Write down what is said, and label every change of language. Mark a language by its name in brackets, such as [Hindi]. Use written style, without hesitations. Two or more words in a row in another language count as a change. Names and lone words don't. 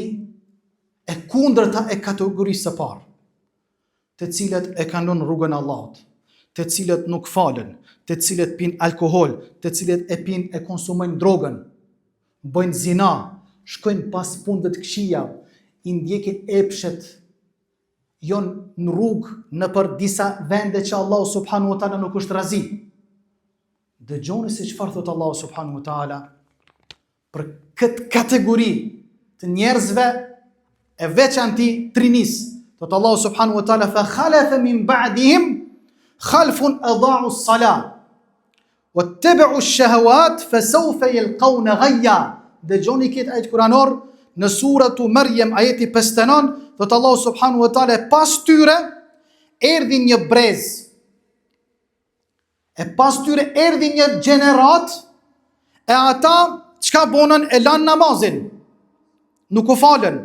[Albanian] e kundërta e kategorisë së parë, të cilët e kanon rrugën e Allahut, të cilët nuk falen, të cilët pinë alkohol, të cilët e konsumojnë drogën, bëjnë zina, shkojnë pas punëve të këqija, I ndjekin epshet, jon në rrugë në për disa vende që Allahu [Arabic] سبحانه وتعالى [Albanian] nuk është razi. Dëgjoni se çfarë thot Allahu [Arabic] سبحانه وتعالى [Albanian] për këtë kategori të njerëzve e veçanti trinis. [Arabic] Thot الله سبحانه وتعالى فخلف من بعدهم خلف أضاعوا الصلاة واتبعوا الشهوات فسوف يلقون غيا. [Albanian] Dëgjoni këtë ajet kuranor në suratu Maryam ajeti 59, thot Allahu [Arabic] سبحانه وتعالى [Albanian] pas tyre erdhi një brez. E pas tyre erdhi një gjenerat, e ata çka bonën, e lanë namazin, nuk u falën.